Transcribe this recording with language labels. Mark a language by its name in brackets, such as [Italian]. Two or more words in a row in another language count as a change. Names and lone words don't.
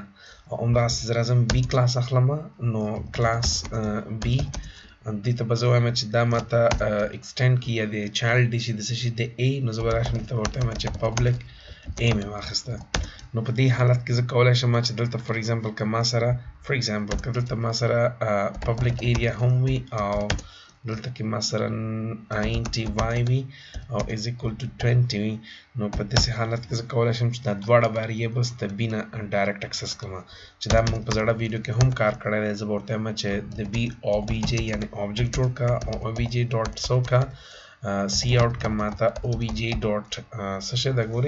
[Pashto] او همداسې زه راځم B کلاس اخلم. نو کلاس B دې ته به زه وایم چې دا ماته اکسټینډ کړي یا د چایلډ دی شي د څه شي د A. نو زه به راشم دلته ورته وایم چې پبلک A مې واخیسته. نو په دې حالت کې زه کولی شم چې دلته [English] for example [Pashto] که ما سره [English] public area [Pashto] هم وي او دلته کې ما سره int y وي او [English] is equal to 20 [Pashto] وي. نو په داسې حالت کې زه کولی شم چې دا دواړه ویریبلز د B نه ډایرکټ اکسس کړم، چې دا موږ په زړه ویډیو کې هم کار کړی دی. زه به ورته وایم چې د B obj یعنې آبجکټ جوړ کړه او obj ډاټ څه وکړه سی آوټ کړه ماته obj ډاټ څه شی ده ګورئ.